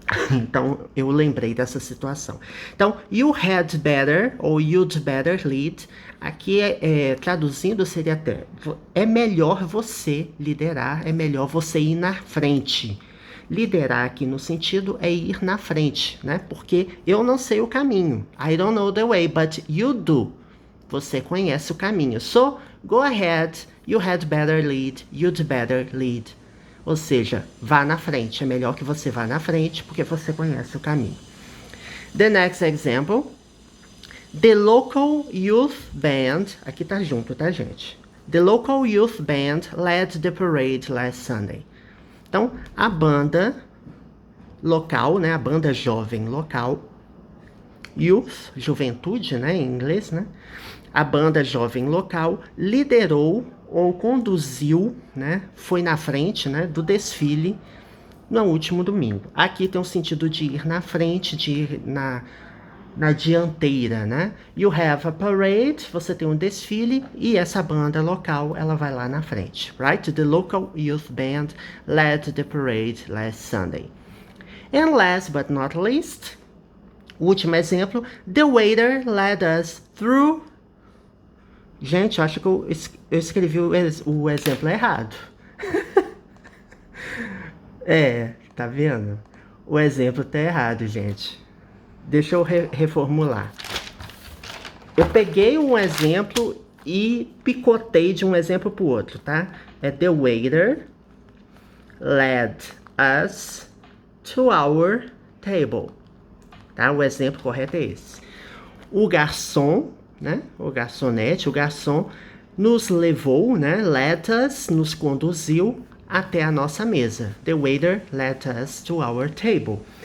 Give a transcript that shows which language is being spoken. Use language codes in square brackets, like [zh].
[pt] Então, eu lembrei dessa situação. Então, [en] you had better [pt] ou [en] you'd better lead, [pt] aqui traduzindo seria até, é melhor você liderar, é melhor você ir na frente. Liderar aqui no sentido é ir na frente, né? Porque eu não sei o caminho. [en] I don't know the way, but you do. [pt] Você conhece o caminho. [en] So, go ahead, you had better lead, you'd better lead. [pt] Ou seja, vá na frente. É melhor que você vá na frente, porque você conhece o caminho. [en] The next example. The local youth band... [pt] Aqui tá junto, tá, gente? [en] The local youth band led the parade last Sunday. [pt] Então, a banda local, né? A banda jovem local. Youth, juventude, né? Em inglês, né? A banda jovem local liderou ou conduziu, né, foi na frente, né, do desfile no último domingo. Aqui tem o sentido de ir na frente, de ir na dianteira, né? [en] You have a parade, [pt] você tem um desfile e essa banda local, ela vai lá na frente, [en] right? The local youth band led the parade last Sunday. And last but not least, [pt] o último exemplo, [en] the waiter led us through... [pt] Gente, eu acho que eu escrevi o exemplo errado. Tá vendo? O exemplo tá errado, gente. Deixa eu reformular. Eu peguei um exemplo e picotei de um exemplo pro outro, tá? [en] É the waiter led us to our table. [pt] Tá? O exemplo correto é esse. O garçom, né? O garçonete, o garçom nos levou, né? [en] Led us, [pt] nos conduziu até a nossa mesa. [en] The waiter led us to our table.